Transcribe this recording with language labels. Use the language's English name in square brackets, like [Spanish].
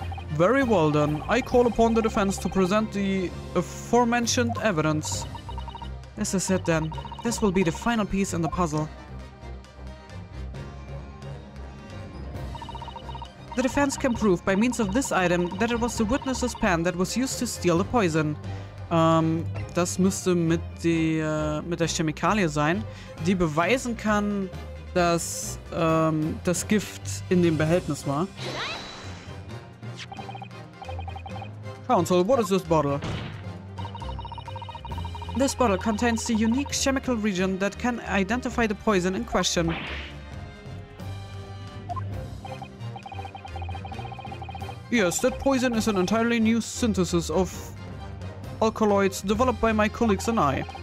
[English] Very well then, I call upon the defense to present the aforementioned evidence. This is it then. This will be the final piece in the puzzle. The defense can prove by means of this item that it was the witness's pen that was used to steal the poison. [German] Das müsste mit der Chemikalie sein, die beweisen kann, dass das Gift in dem Behältnis war. [English] Counsel, what is this bottle? This bottle contains the unique chemical region that can identify the poison in question. Yes, that poison is an entirely new synthesis of alkaloids developed by my colleagues and I.